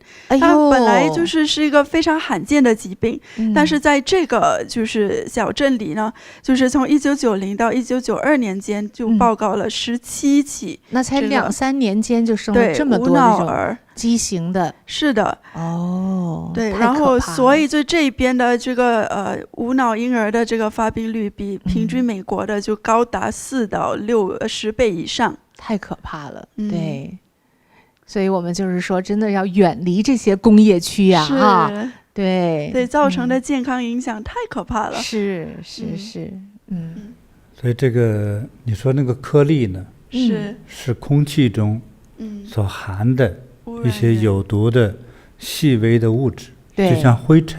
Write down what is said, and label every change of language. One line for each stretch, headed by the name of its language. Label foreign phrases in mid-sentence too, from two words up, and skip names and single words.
Chinese: 他本來就是一個非常罕見的疾病，但是在這個就是小鎮裡呢，就是從1990到1992年間就報告了17起。那才2-3年間就生了這麼多無腦兒。畸形的。是的。對，然後所以就這邊的這個無腦嬰兒的這個發病率比平均美國的就高達4到10倍以上。太可怕了。对，所以我們就是說真的要遠離這些工業區啊。對，造成的健康影響太可怕了。是。所以這個你說那個顆粒呢，是空氣中所含的一些有毒的細微的物質，就像灰塵。